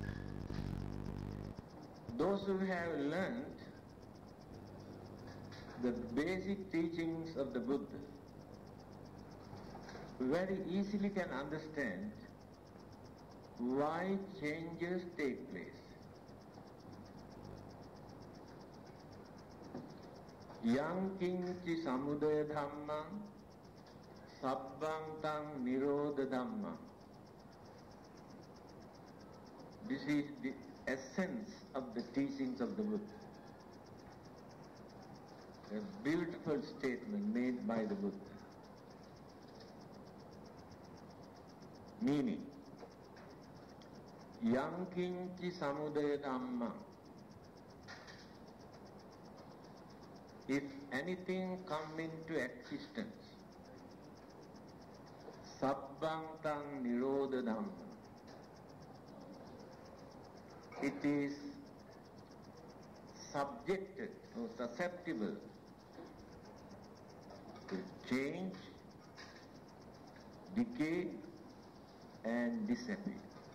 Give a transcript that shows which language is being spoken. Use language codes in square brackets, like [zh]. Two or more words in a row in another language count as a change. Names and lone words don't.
[en] Those who have learned the basic teachings of the Buddha very easily can understand why changes take place. [pi] Yang kinci samudaya dhammam sabbang tang nirodha dhammam. [en] This is the essence of the teachings of the Buddha. A beautiful statement made by the Buddha. [pi] Meaning, yang kinci samudaya dhammam. [en] If anything come into existence, [pi] sabbang tang nirodha dhammam. [en] It is subjected or susceptible to change, decay and disappear.